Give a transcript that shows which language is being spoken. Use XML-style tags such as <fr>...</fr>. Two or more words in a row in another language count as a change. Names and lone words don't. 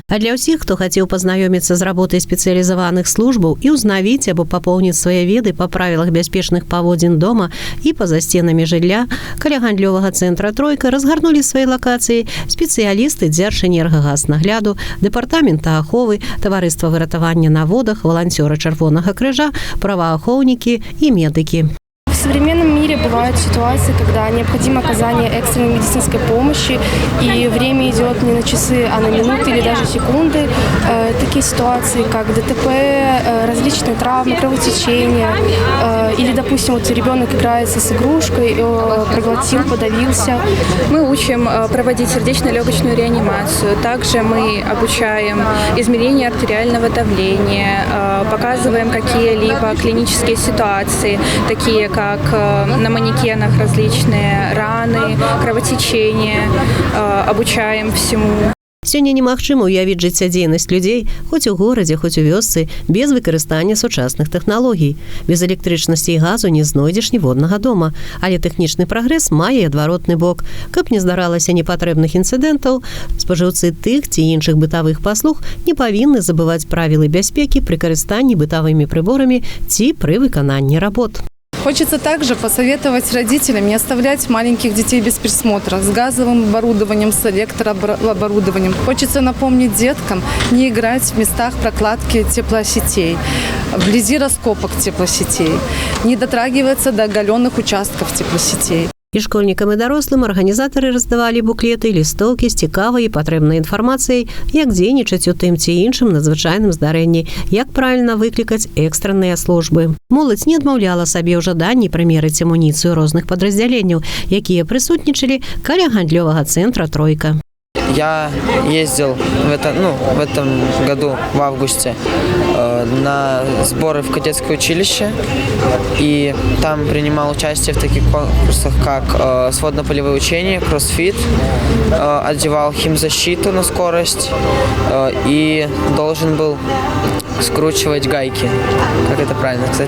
<be>А для ўсіх, хто хацеў пазнаёміцца з работай спецыялізаваных службаў і ўзнавіць або папоўніць свае веды па правілах бяспечных паводзін дома і па-за сценамі жылля, каля гандлёвага цэнтра «Тройка» разгарнулі свае лакацыі спецыялісты Дзяржэнергагазнагляду, дэпартамента аховы, таварыства выратавання на водах, валанцёры Чырвонага крыжа, праваахоўнікі і медыкі.</be> <ru>В современном мире бывают ситуации, когда необходимо оказание экстренной медицинской помощи, и время идет не на часы, а на минуты или даже секунды. Такие ситуации, как ДТП, различные травмы, кровотечения, или, допустим, вот ребенок играется с игрушкой, проглотил, подавился. Мы учим проводить сердечно-легочную реанимацию. Также мы обучаем измерение артериального давления, показываем какие-либо клинические ситуации, такие как на манекенах различные раны, кровотечения, обучаем всему.</ru> <be>Сёння немагчыма ўявіць жыццядзейнасць людзей хоць у горадзе, хоць у вёсцы, без выкарыстання сучасных тэхналогій. Без электрычнасці і газу не знойдзеш ніводнага дома, але тэхнічны прагрэс мае адваротны бок. Каб не здаралася непатрэбных інцыдэнтаў, спажыўцы тых ці іншых бытавых паслуг не павінны забываць правілы бяспекі пры карыстанні бытавымі прыборамі ці пры выкананні работ.</be> <ru>Хочется также посоветовать родителям не оставлять маленьких детей без присмотра с газовым оборудованием, с электрооборудованием. Хочется напомнить деткам не играть в местах прокладки теплосетей, вблизи раскопок теплосетей, не дотрагиваться до оголенных участков теплосетей.</ru> <be>І школьнікам і дарослым арганізатары раздавалі буклеты, лістоўкі з цікавай і патрэбнай інфармацыяй, як дзейнічаць у тым ці іншым надзвычайным здарэнні, як правільна выклікаць экстранныя службы. Моладзь не адмаўляла сабе ў жаданні прымерыць амуніцыю розных падраздзяленняў, якія прысутнічалі каля гандлёвага цэнтра «Тройка».</be> <ru>Я ездил в этом году, в августе, на сборы в кадетское училище, и там принимал участие в таких конкурсах, как сводно-полевые учения, кроссфит, одевал химзащиту на скорость и должен был скручивать гайки, как это правильно сказать.</ru>